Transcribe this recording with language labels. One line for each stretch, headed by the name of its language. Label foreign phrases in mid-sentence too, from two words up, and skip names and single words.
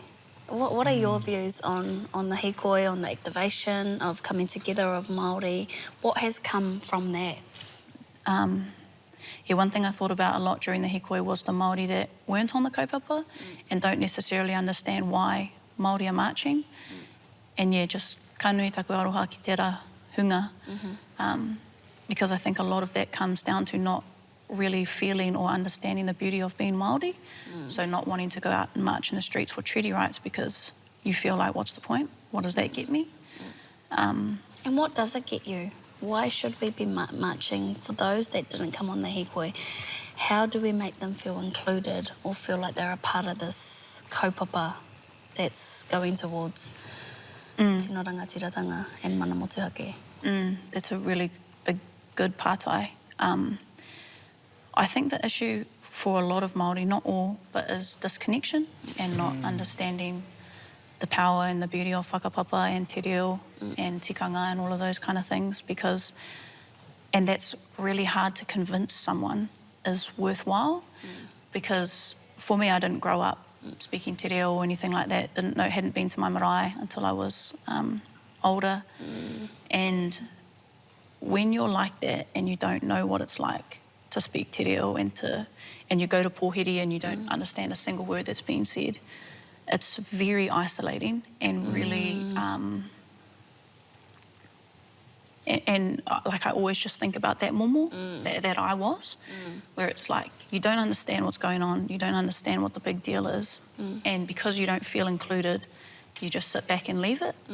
English: What are your views on the hikoi, on the activation of coming together of Māori? What has come from that? Yeah, one thing I thought about a lot during the hikoi was the Māori that weren't on the kaupapa and don't necessarily understand why Māori are marching. And yeah, just
Māori: ka nui taku aroha ki tērā hunga.
English: Because I think a lot of that comes down to not really feeling or understanding the beauty of being Māori. So not wanting to go out and march in the streets for treaty rights because you feel like, what's the point? What does that get me? And what does it get you? Why should we be marching for those that didn't come on the hikoi? How do we make them feel included or feel like they're a part of this kaupapa that's going towards
Māori: tino rangatiratanga
English: and
Māori: mana motuhake?
English: That's a really good pātai. I think the issue for a lot of Māori, not all, but is disconnection and not understanding the power and the beauty of whakapapa and te reo and tikanga and all of those kind of things, and that's really hard to convince someone is worthwhile, because for me, I didn't grow up speaking
Māori: te reo
English: or anything like that, hadn't been to my marae until I was older, and when you're like that and you don't know what it's like to speak
Māori: te reo
English: and you go to pōhiri and you don't understand a single word that's being said, it's very isolating and really and like I always just think about that momo that I was, where it's like you don't understand what's going on, you don't understand what the big deal is, and because you don't feel included, you just sit back and leave it.